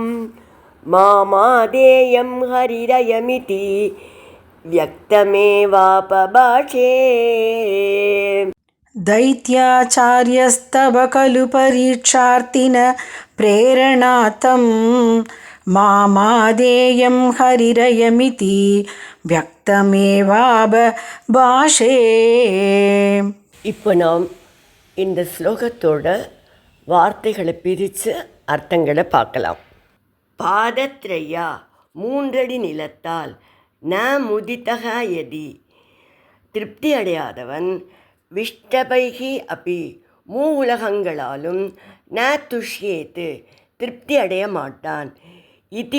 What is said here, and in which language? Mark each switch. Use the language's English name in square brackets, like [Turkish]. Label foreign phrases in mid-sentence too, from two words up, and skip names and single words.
[Sanskrit] मामादेयं हरिरयमिति व्यक्तमेवापभाषे. दैत्याचार्यस्तव खलु परीक्षार्थिन प्रेरणार्थं. मामादेयं हरिरयमिति व्यक्तमेवाबभाषे. [Tamil] இப்போ நாம் இந்த ஸ்லோகத்தோட வார்த்தைகளை பிரித்து அர்த்தங்களை பார்க்கலாம். பாதத்ரயா 3 அடி நிலத்தால், [Sanskrit] न मुदितक यदि [Tamil] திருப்தி அடையாதவன், [Sanskrit] विष्टपैकि अपि [Tamil] உலகங்களாலும், [Sanskrit] न तुष्येत् [Tamil] திருப்தி அடைய மாட்டான், இதி